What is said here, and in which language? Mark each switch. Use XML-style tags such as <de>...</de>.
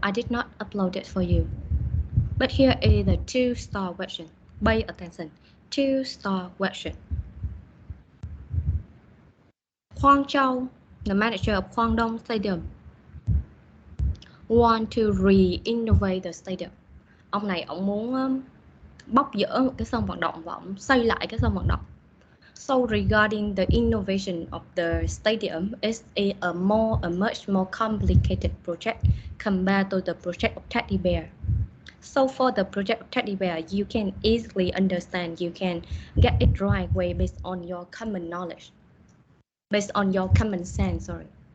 <en>I did not upload it for you. But here is the 2-star question. Pay attention. 2-star question. Huang Zhao, the manager of Guangdong Stadium, want to re-innovate the stadium.</en> <vi>Ông này ông muốn bóc dỡ một cái sân vận động và ông xây lại cái sân vận động.</vi> <en>So regarding the innovation of the stadium, it's a much more complicated project compared to the project of Teddy Bear. So for the project of Teddy Bear, you can easily understand, you can get it right way based on your common knowledge, based on your common sense, sorry.</en>